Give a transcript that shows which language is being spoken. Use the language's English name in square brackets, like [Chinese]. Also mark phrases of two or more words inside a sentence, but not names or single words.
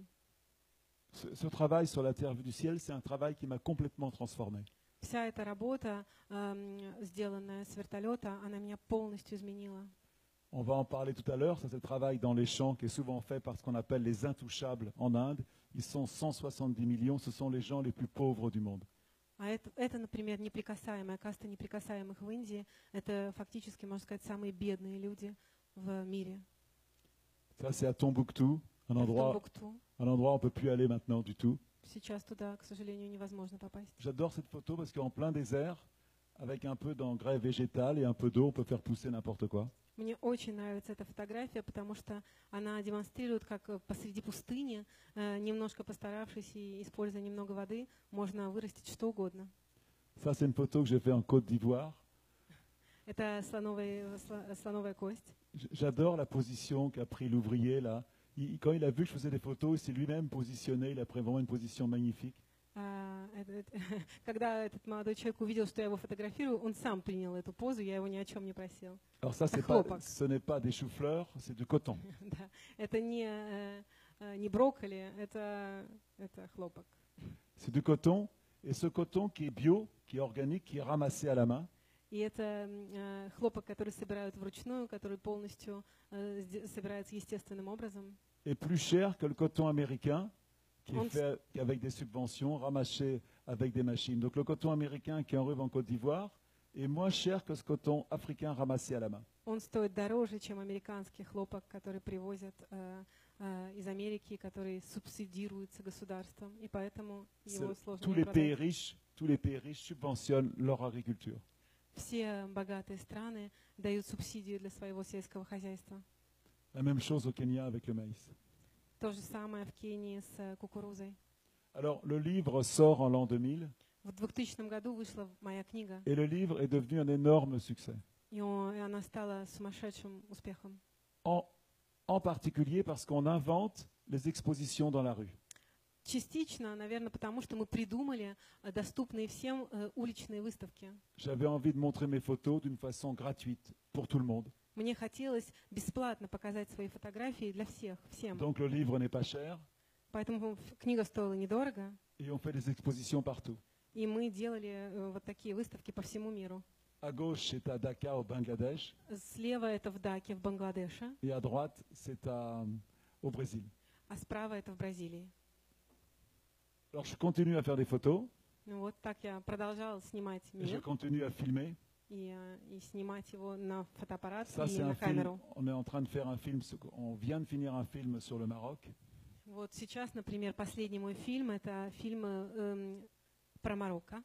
[French] Ce travail sur la terre vue du ciel, c'est un travail qui m'a complètement transformé. [Russian] Вся эта работа, сделанная с вертолета, она меня полностью изменила. [French] On va en parler tout à l'heure, ça c'est le travail dans les champs qui est souvent fait par ce qu'on appelle les intouchables en Inde. Ils sont 170 millions, ce sont les gens les plus pauvres du monde. [Russian] А это, например, неприкасаемая каста неприкасаемых в Индии. Это фактически, можно сказать, самые бедные люди в мире. [French] Ça c'est à Tombouctou, un [Russian] В [French] endroit [Russian] Томбукту. [French] où on ne peut plus aller maintenant du tout. [Russian] Сейчас туда, к сожалению, невозможно попасть. [French] J'adore cette photo parce qu'en plein désert, avec un peu d'engrais végétal et un peu d'eau, on peut faire pousser n'importe quoi. [Russian] Мне очень нравится эта фотография, потому что она демонстрирует, как посреди пустыни, немножко постаравшись и используя немного воды, можно вырастить что угодно. [French] Ça, c'est une photo que j'ai faite en Côte d'Ivoire. [Russian] Это слоновая кость. [French] J'adore la position qu'a pris l'ouvrier là. Quand il a vu que je faisais des photos, il s'est lui-même positionné, il a pris vraiment une position magnifique. [Russian] Когда этот молодой человек увидел, что я его фотографирую, он сам принял эту позу, я его ни о чем не просил. [French] Alors ça, ce n'est pas des choux-fleurs, c'est du coton. [Russian] Да, это не брокколи, это хлопок. [French] C'est du coton, et ce coton qui est bio, qui est organique, qui est ramassé à la main. [Russian] И это хлопок, который собирают вручную, который полностью собирается естественным образом. [French] Est plus cher que le coton américain, qui est fait avec des subventions, ramassé avec des machines. Donc le coton américain qui est en rue en Côte d'Ivoire est moins cher que ce coton africain ramassé à la main. [Russian] Он стоит дороже, чем американский хлопок, который привозят из Америки, который субсидируется государством, и поэтому его сложно продать. [French] Tous les pays riches subventionnent leur agriculture. [Russian] Все богатые страны дают субсидию для своего сельского хозяйства. [French] La même chose au Kenya avec le maïs. [Russian] То же самое в Кении с кукурузой. [French] Alors, le livre sort en l'an 2000. [Russian] В 2000 году вышла моя книга. [French] Et le livre est devenu un énorme succès. [Russian] И она стала сумасшедшим успехом. [French] En particulier parce qu'on invente les expositions dans la rue. [Russian] Частично, наверное, потому что мы придумали доступные всем уличные выставки. [French] J'avais envie de montrer mes photos d'une façon gratuite pour tout le monde. [Russian] Мне хотелось бесплатно показать свои фотографии для всех, всем. [French] Donc le livre n'est pas cher. [Russian] Поэтому книга стоила недорого. [French] Et on fait des expositions partout. [Russian] И мы делали вот такие выставки по всему миру. [French] À gauche, c'est à Dhaka, au Bangladesh. [Russian] Слева это в Даке, в Бангладеше. [French] Et à droite, c'est au Brésil. [Russian] А справа это в Бразилии. [French] Alors je continue à faire des photos. [Russian] Ну вот так я продолжала снимать [French] Et je [Russian] мир [French] continue à filmer. [Russian] и снимать его на фотоаппарат [French] Ça, [Russian] и [French] c'est [Russian] на [French] un film. [Russian] камеру. [French] On est en train de faire un film. On vient de finir un film sur le Maroc. [Russian] Вот сейчас, например, последний мой фильм, это фильм про Марокко.